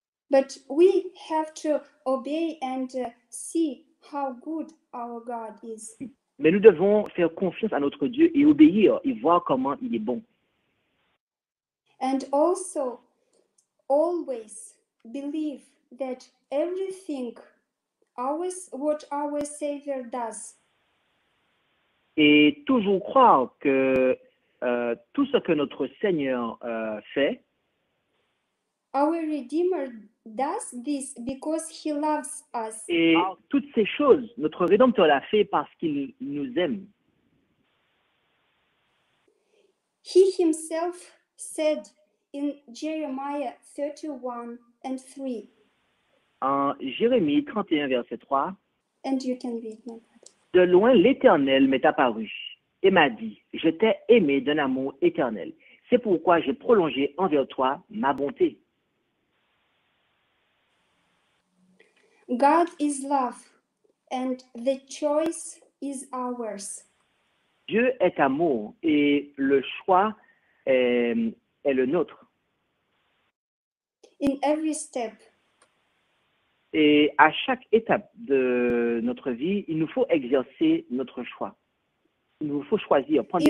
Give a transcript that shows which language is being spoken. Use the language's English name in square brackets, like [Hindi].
[English] But we have to obey and see how good our God is. [French] Mais nous devons faire confiance à notre Dieu et obéir et voir comment il est bon. [English] And also, always believe that everything, what our Savior does, [French] Et toujours croire que tout ce que notre Seigneur fait, [English] our Redeemer does this because He loves us. [French] et toutes ces choses, notre Rédempteur l'a fait parce qu'il nous aime. [English] He Himself said in Jeremiah 31 and 3, [French] En Jérémie 31, verset 3, [English] and you can read my brother. [French] de loin l'Éternel m'est apparu et m'a dit, je t'ai aimé d'un amour éternel. C'est pourquoi j'ai prolongé envers toi ma bonté. [English] God is love, and the choice is ours. [French] Dieu est amour et le choix est le nôtre. [English] In every step, [French] Et à chaque étape de notre vie, il nous faut exercer notre choix. Il nous faut choisir, prendre des